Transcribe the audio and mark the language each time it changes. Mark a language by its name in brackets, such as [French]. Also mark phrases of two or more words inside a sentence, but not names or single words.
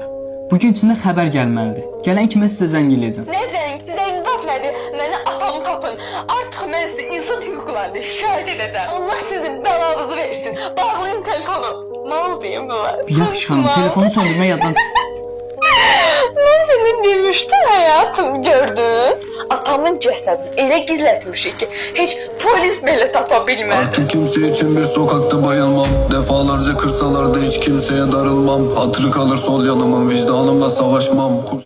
[Azerbaijani] Bugün içində xəbər gəlməlidir. Gələn kimi sizə zəng eləyəcəm. Nə zəng? Zəng zat nədir? Mənə atamı tapın. Artıq mən sizə insan hüquqlarında şikayət edəcəm. Allah sizin bəlanızı versin. Bağlayın telefonu. Nə oldu bu var? Yaxşı xanım, telefonu söndürmək yaddan çıxsın. [Turkish] Ben seni demiştim hayatım, gördün. [Azerbaijani] Atamın cəsədini elə gizlətmişik ki, heç polis belə tapa bilmədi. [Turkish] Artık kimse için bir sokakta bayılmam. Defalarca kırsalar da hiç kimseye darılmam. Hatırı kalır sol yanımın, vicdanımla savaşmam.